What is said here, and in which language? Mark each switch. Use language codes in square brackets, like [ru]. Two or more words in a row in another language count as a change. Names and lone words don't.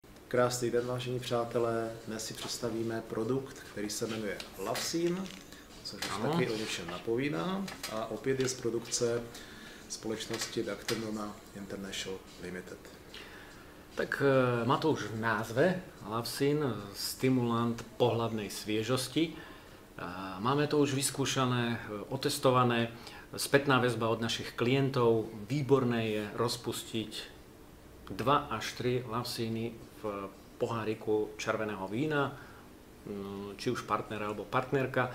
[cs] Krásný den, vážení přátelé. Dnes si představíme produkt, který se jmenuje Lavsin, což už taky o něčem napovídá. A opět je z produkce společnosti Dactrinona International Limited. [sk] Tak má to už v názve Lavsin, stimulant pohlavnej sviežosti. Máme to už vyskúšané, otestované, spätná väzba od našich klientov. Výborné je rozpustiť 2 až 3 Lavsiny v poháriku červeného vína, či už partner alebo partnerka.